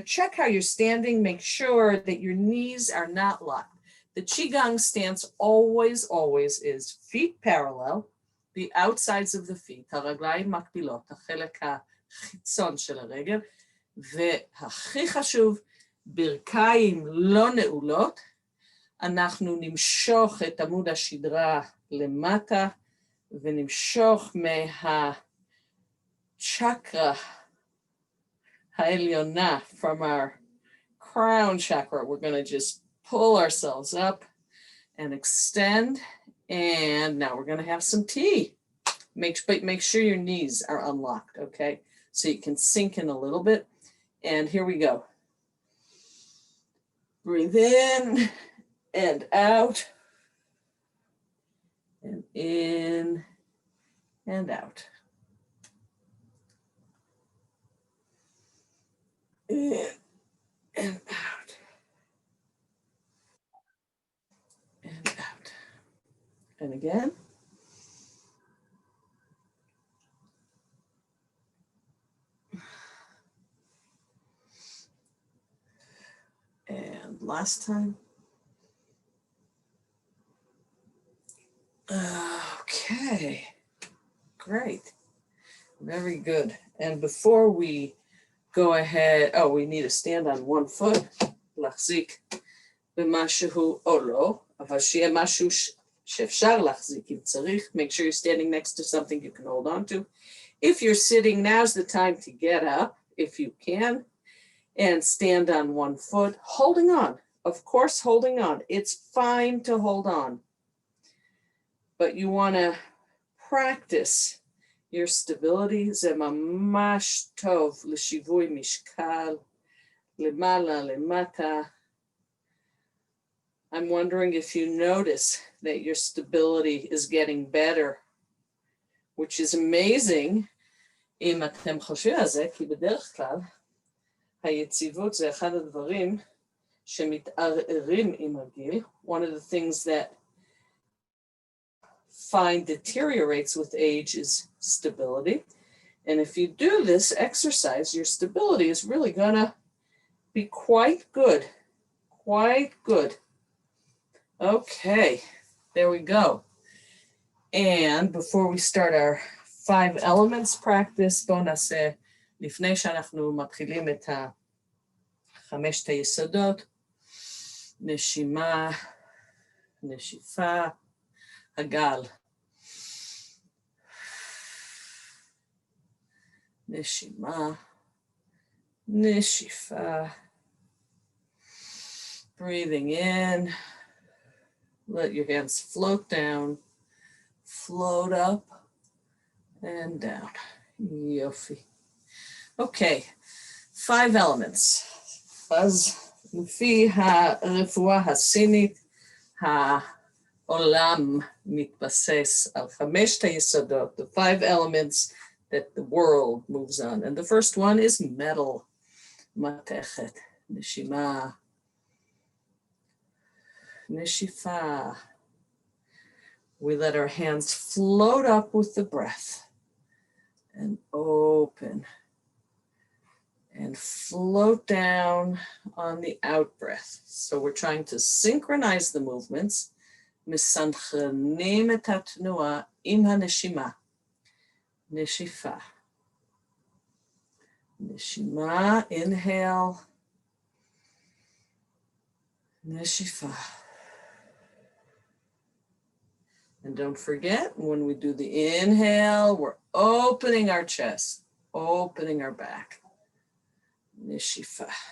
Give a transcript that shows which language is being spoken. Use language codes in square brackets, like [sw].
[en] Check how you're standing. Make sure that your knees are not locked. The Qigong stance always is feet parallel, the outsides of the feet, [he] הרגליים מקבילות, החלק החיצון של הרגל, והכי חשוב, ברכיים לא נעולות. אנחנו נמשוך את עמוד השדרה למטה, ונמשוך מהצ'קרה העליונה, [en] from our crown chakra. We're going to just pull ourselves up and extend. And now we're going to have some tea. Make sure your knees are unlocked, okay? So you can sink in a little bit. And here we go. Breathe in and out. And in and out. In and out. And out. And again. And last time. Okay, great. Very good. And before we go ahead, we need to stand on one foot. [he] להחזיק במשהו או לא, אבל שיהיה משהו שאפשר להחזיק אם צריך. [en] Make sure you're standing next to something you can hold on to. If you're sitting, now's the time to get up, if you can, and stand on one foot, holding on. Of course, holding on. It's fine to hold on. but you want to practice your stability. [he] זה ממש טוב לשיווי משקל, למעלה, למטה. [en] I'm wondering if you notice that your stability is getting better, which is amazing. [he] אם אתם חושבים על זה, כי בדרך כלל היציבות זה אחד הדברים שמתערערים עם הגיל. [en] One of the things that deteriorates with age is stability. And if you do this exercise, your stability is really gonna be quite good, quite good. Okay, there we go. And before we start our 5 elements practice, [he] בואו נעשה, לפני שאנחנו מתחילים את 5 היסודות, נשימה, נשיפה, הגל. נשימה, נשיפה. [en] Breathing in. Let your hands float down, float up and down. [he] Yofi. [en] Okay, 5 elements. [he] אז לפי הרפואה הסינית, העולם מתבסס על 5 היסודות, [en] the 5 elements that the world moves on. And the first one is metal, [he] מתכת, נשימה, Nishifa. [en] We let our hands float up with the breath and open and float down on the out breath. So we're trying to synchronize the movements. [he] מסנכרנים את התנועה עם הנשימה. נשיפה. נשימה, [en] inhale. [he] נשיפה. [en] And don't forget, when we do the inhale, we're opening our chest, opening our back. [he] Nishifa.